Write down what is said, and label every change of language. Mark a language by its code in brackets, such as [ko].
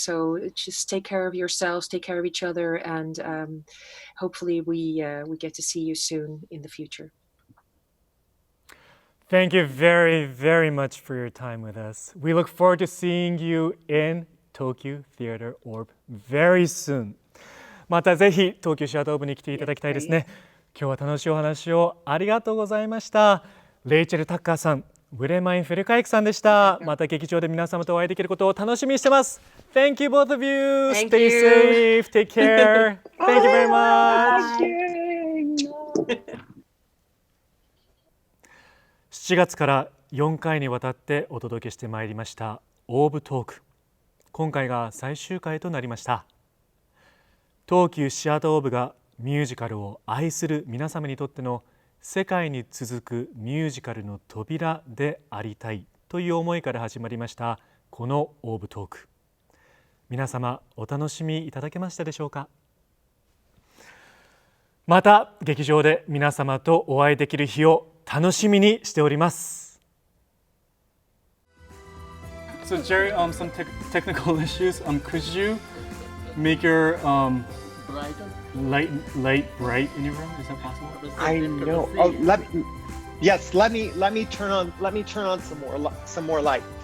[en] So just take care of yourselves, take care of each other, and hopefully we get to see you soon in the future. Thank you very, very much for your time with us. We look forward to seeing you in Tokyo Theatre Orb very soon. [ja] またぜひ東急シアターオーブに来ていただきたいですね。今日は楽しいお話をありがとうございました。レイチェル・タッカーさん、Willemjinフェルカイクさんでした。また劇場で皆様とお会いできることを楽しみにしてます。 [en] Thank you both of you. Thank Stay you. safe. Take care. Thank you very much. [ja] 7月から4回にわたってお届けしてまいりましたオーブトーク。今回が最終回となりました。東急シアターオーブがミュージカルを愛する皆様にとっての世界に続くミュージカルの扉でありたいという思いから始まりましたこのオーブトーク。皆様お楽しみいただけましたでしょうか。また劇場で皆様とお会いできる日を楽しみにしております。 [en] So Jerry, some technical issues. Could you make your light bright in your room? Is that possible? I know. Oh, let me turn on some more light.